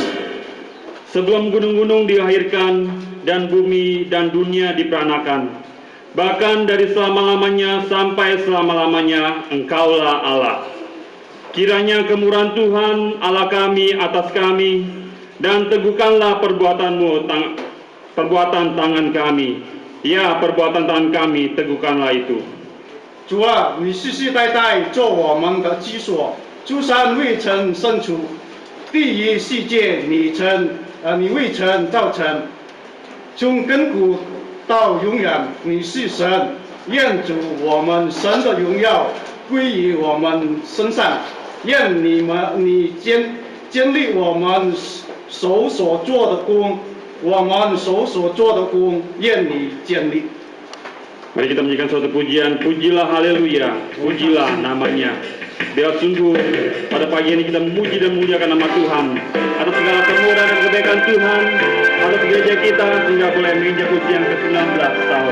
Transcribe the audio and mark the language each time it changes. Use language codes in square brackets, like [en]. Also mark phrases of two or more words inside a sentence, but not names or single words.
[id] Sebelum gunung-gunung dilahirkan dan bumi dan dunia diperanakan, bahkan dari selama-lamanya sampai selama-lamanya, Engkaulah Allah. Kiranya kemurahan Tuhan Allah kami atas kami, dan teguhkanlah perbuatan tangan kami. Ya, perbuatan tangan kami, teguhkanlah itu. [zh] 主啊，你世世代代做我们的居所，诸山未曾生出，地狱世界你未曾造成，从亘古到永远你是神，愿主我们神的荣耀归于我们身上，愿你建立我们手所做的工，我们手所做的工，愿你建立。 [id] Mari kita menyanyikan suatu pujian, pujilah haleluya, pujilah namanya. Biar sungguh pada pagi ini kita memuji dan memuliakan nama Tuhan atas segala kemurahan dan kebaikan Tuhan atas gereja kita sehingga boleh menginjak usia yang ke-19 tahun.